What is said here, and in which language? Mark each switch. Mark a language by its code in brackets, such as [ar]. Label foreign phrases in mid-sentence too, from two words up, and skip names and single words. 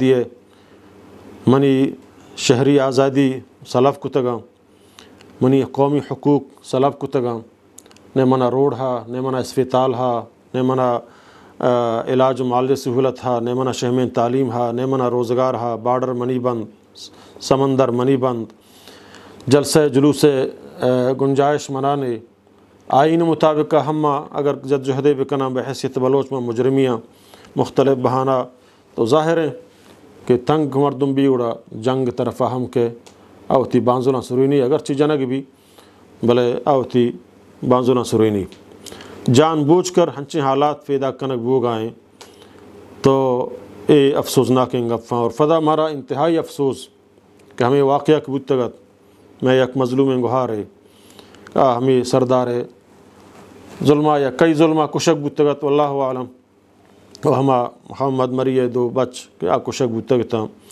[bal] دیے منی شہری آزادی سلب کتگا منی قومی حقوق سلب کتگا نے منا روڈ ہا نے منا اسپتال ہا نے منا علاج و معالجہ سہولت ہا نے منا شہمین تعلیم ہا نے منا روزگار ہا بارڈر منی بند سمندر منی بند جلسہ جلوس گنجائش منانے آئین مطابق ہم اگر جد جہدے بکنا بحیثیت بلوچ میں مجرمیاں مختلف بہانہ تو [ur] ظاہر ہے کہ [bal] تنگ مردم بھی اڑا جنگ طرف ہم کے آوتی بانزولاں سروینی اگرچہ جنگ بھی بلے آوتی بانزولاں سروینی [ur] جان بوجھ کر [bal] ہنچے حالات پیدا کنک بوگائیں تو اے افسوسناک گفاں اور فدا مارا انتہائی افسوس کہ ہمیں واقعہ کبوتگت میں یک مظلوم گہار ہے ہمیں سردار ہے ظلمہ یا کئی ظلمہ کشک بتگت [ar] واللہ عالم [bal] و ہما محمد مری دو بچ کہ کشک بتگتا